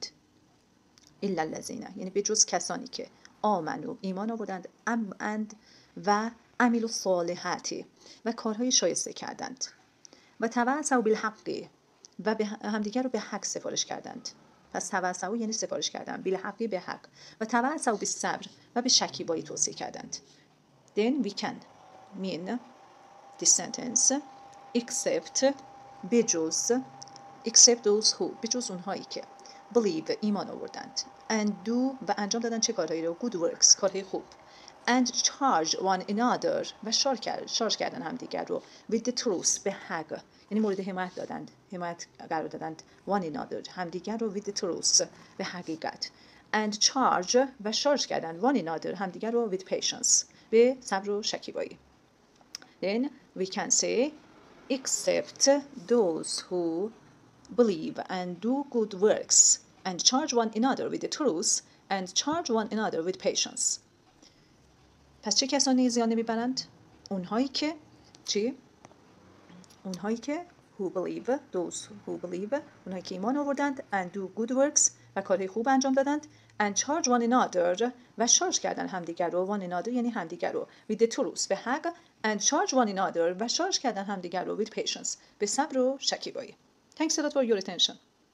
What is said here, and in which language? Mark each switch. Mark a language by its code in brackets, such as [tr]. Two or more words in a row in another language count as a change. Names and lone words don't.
[fa] الا الذین یعنی به جز کسانی که آمنو ایمان آوردند و [ar] عملوا الصالحات [fa] و کارهای شایسته کردند و [ar] تواصوا بالحق [fa] و به همدیگر رو به حق سفارش کردند. پس تواصوا یعنی سفارش کردن، بالحق به حق، و [ar] تواصوا بالصبر [fa] و به شکیبایی توصیه کردند. [en] Then we can mean this sentence except بجز except those who [fa] بجز اونهایی که [en] believe [fa] ایمان آوردند [en] and do [fa] و انجام دادن چه کارهایی رو؟ [en] good works [fa] کارهای خوب [en] and charge one another [fa] و شارژ کردن همدیگر رو [en] with the truth [fa] به حق، یعنی مورد حمایت قرار دادند [en] one another [fa] همدیگر رو [en] with the truth [fa] به حقیقت [en] and charge [fa] و شارژ کردن [en] one another [fa] همدیگر رو [en] with patience [fa] به صبر و شکیبایی. [en] Then we can say except those who believe and do good works and charge one another with the truth and charge one another with patience. [fa] پس چه کسانی زیان نمیبرند؟ اونهایی که چی؟ اونهایی که [en] who believe, those who believe، [fa] اونهایی که ایمان آوردند [en] and do good works [fa] و کارهای خوب انجام دادند [en] and charge one another [fa] و شارژ کردن همدیگر رو، [en] one another [fa] یعنی همدیگر رو [en] with the truth [fa] به حق [en] and charge one another [fa] و شارژ کردن همدیگر رو [en] with patience [fa] به صبر و شکیبایی. [en] Thanks a lot for your attention.